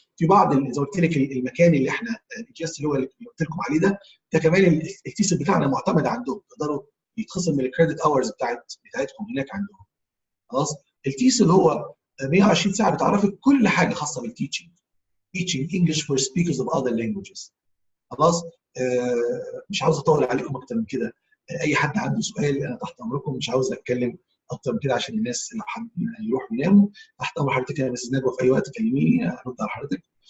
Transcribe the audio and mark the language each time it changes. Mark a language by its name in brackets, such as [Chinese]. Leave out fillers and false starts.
[Arabic] في بعض زي ما قلت لك المكان اللي احنا الجاست اللي هو اللي قلت لكم عليه ده كمان التيسل بتاعنا معتمد عندهم، تقدروا يتخصم من الكريدت اورز بتاعتكم هناك عندهم. خلاص. التيسل هو 120 ساعه بتعرفك كل حاجه خاصه بالتيتشنج. [English] teaching English for speakers of other languages. [Arabic] خلاص. مش عاوز اطول عليكم اكتر من كده. اي حد عنده سؤال انا تحت امركم، مش عاوز اتكلم اكتر من كده عشان الناس اللي حابين يروحوا يناموا. تحت امر حضرتك يا مستر نجوى، في اي وقت كلميني ارد على حضرتك.